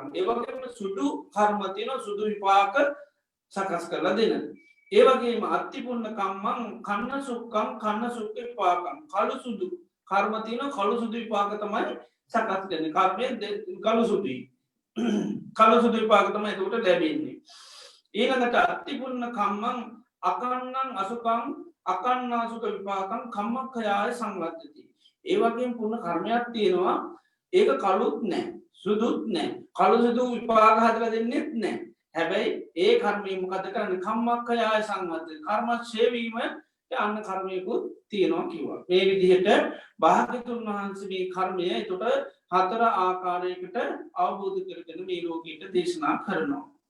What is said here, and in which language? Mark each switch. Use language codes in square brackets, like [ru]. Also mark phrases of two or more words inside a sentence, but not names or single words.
[si] ඒ වගේම සුදු කර්ම තියෙනවා සුදු විපාක සකස් කරලා දෙන. ඒ වගේම [pi] අත්ති පුන්න කම්මං කන්න සුක්ඛං කන්න සුක්ඛ විපාකම්. [si] කළු සුදු කර්ම තියෙනවා කළු සුදු විපාක තමයි සකස් කරන්නේ. කර්මයේ කළු සුදුයි. කළු සුදු විපාක තමයි ඒකට ලැබෙන්නේ. [pi] ඊළඟට අත්ති පුන්න කම්මං අකන්නං අසුකං අකන්නාසුක විපාකං කම්මක්ඛයාය සංවත්තති. [si] ඒ වගේම පුන්න කර්මයක් තියෙනවා ඒක කළුත් නැහැ සුදුත් නැහැ. කළු සුදු විපාක හදලා දෙන්නෙත් නැහැ. හැබැයි ඒ කර්මය මොකද කරන්නේ? [pi] කම්මක්ඛයාය සංවත්තති. [si] කර්ම ඡේවීම අන්න කර්මයකුත් තියෙනවා කිව්වා. මේ විදිහට භාග්‍යතුන් වහන්සේ මේ කර්මය එතකොට හතර ආකාරයකට අවබෝධ කරගෙන මේ ලෝකෙට දේශනා කරනවා.